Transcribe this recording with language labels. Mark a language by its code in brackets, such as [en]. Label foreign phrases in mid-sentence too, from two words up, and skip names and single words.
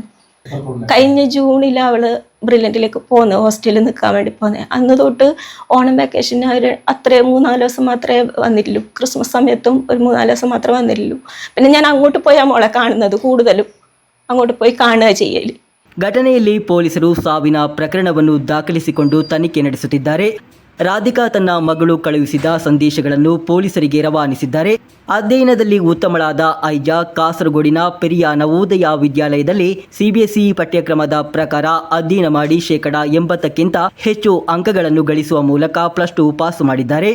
[ml] കഴിഞ്ഞ ജൂണിൽ അവള് ബ്രില്യൻറ്റിലേക്ക് പോകുന്നത്, ഹോസ്റ്റലിൽ നിൽക്കാൻ വേണ്ടി പോകുന്നത്. അന്ന് തൊട്ട് ഓണം വെക്കേഷന് അത്രയും 3-4 ദിവസം മാത്രമേ വന്നിട്ടുള്ളൂ. ക്രിസ്മസ് സമയത്തും ഒരു 3-4 ദിവസം മാത്രമേ വന്നിട്ടുള്ളൂ. പിന്നെ ഞാൻ അങ്ങോട്ട് പോയി മോളെ കാണുന്നത്, കൂടുതലും അങ്ങോട്ട് പോയി കാണുക ചെയ്യല്. [kn] ಘಟನೆಯಲ್ಲಿ ಪೊಲೀಸರು ಸಾವಿನ ಪ್ರಕರಣವನ್ನು ದಾಖಲಿಸಿಕೊಂಡು ತನಿಖೆ ನಡೆಸುತ್ತಿದ್ದಾರೆ. ರಾಧಿಕಾ ತನ್ನ ಮಗಳು ಕಳುಹಿಸಿದ ಸಂದೇಶಗಳನ್ನು ಪೊಲೀಸರಿಗೆ ರವಾನಿಸಿದ್ದಾರೆ. ಅಧ್ಯಯನದಲ್ಲಿ ಉತ್ತಮಳಾದ ಐಜಾ ಕಾಸರಗೋಡಿನ ಪೆರಿಯ ನವೋದಯ ವಿದ್ಯಾಲಯದಲ್ಲಿ ಸಿಬಿಎಸ್ಇ ಪಠ್ಯಕ್ರಮದ ಪ್ರಕಾರ ಅಧ್ಯಯನ ಮಾಡಿ 80%ಕ್ಕಿಂತ ಹೆಚ್ಚು ಅಂಕಗಳನ್ನು ಗಳಿಸುವ ಮೂಲಕ +2 ಪಾಸ್ ಮಾಡಿದ್ದಾರೆ.